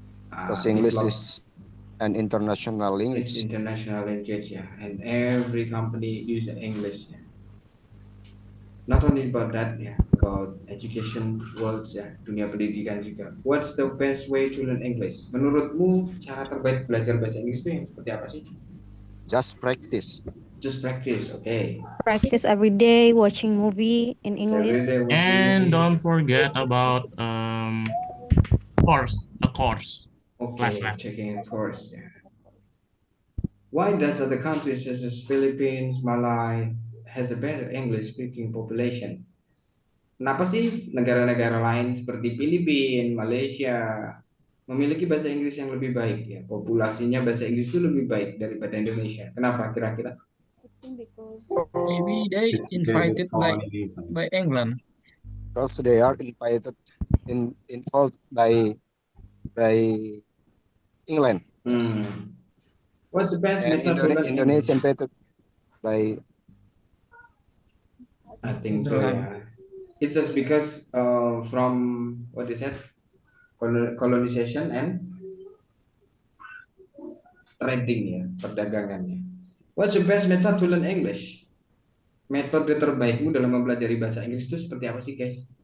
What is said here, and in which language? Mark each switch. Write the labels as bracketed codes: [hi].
[en] Because English is an international it's language. international language ya, and every company use English ya. Not only about that ya, about education worlds ya, [id] dunia pendidikan juga. [en] What's the best way to learn English? [id] Menurutmu cara terbaik belajar bahasa Inggris itu yang seperti apa sih? [en] Just practice. Just practice, okay. Practice every day, watching movie in English. And don't forget about a course. Okay, checking a course. Yeah. Why does other countries such as Philippines, Malay has a better English speaking population? [id] Kenapa sih negara-negara lain seperti Filipina, Malaysia memiliki bahasa Inggris yang lebih baik ya? Populasinya bahasa Inggris itu lebih baik daripada Indonesia. Kenapa kira-kira? [en] Maybe they invited by England. Because they are involved by England. What's the best And method to learn Indonesia invited by I think so, yeah. It's just because from what is that? Colonization and trading ya, perdagangannya. What's the best method to learn English? [id] Metode terbaikmu dalam mempelajari bahasa Inggris itu seperti apa sih, guys?